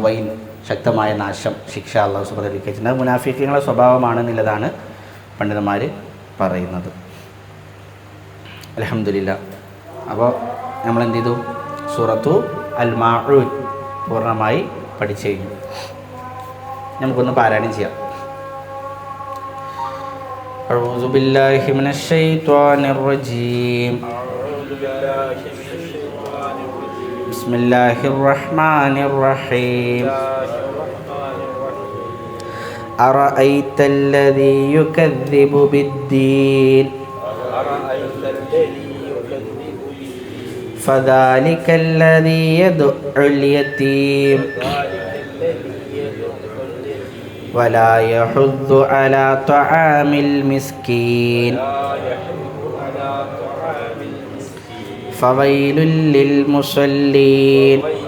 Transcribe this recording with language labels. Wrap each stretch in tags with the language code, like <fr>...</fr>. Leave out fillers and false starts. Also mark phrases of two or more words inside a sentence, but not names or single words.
<ml>ശക്തമായ നാശം, ശിക്ഷ അല്ലാഹു</ml> <ar>سبحانه و تعالى</ar> <ml>വിധിച്ചിട്ടുണ്ട്. മുനാഫിഖീങ്ങളുടെ സ്വഭാവമാണെന്നുള്ളതാണ് പണ്ഡിതന്മാർ പറയുന്നത്. അൽഹംദുലില്ലാഹ്. അപ്പോൾ നമ്മൾ എന്ത് ചെയ്തു? സൂറത്തു അൽ മാഊൻ പൂർണ്ണമായി പഠിച്ചു കഴിഞ്ഞു. നമുക്കൊന്ന് പാരായണം ചെയ്യാം.</ml> <ar>أعوذ بالله من الشيطان الرجيم. بسم الله الرحمن الرحيم. أرأيت الذي يكذب بالدين فذلك الذي يدعو اليتيم ولا يحض على طعام المسكين فويل للمصلين</ar>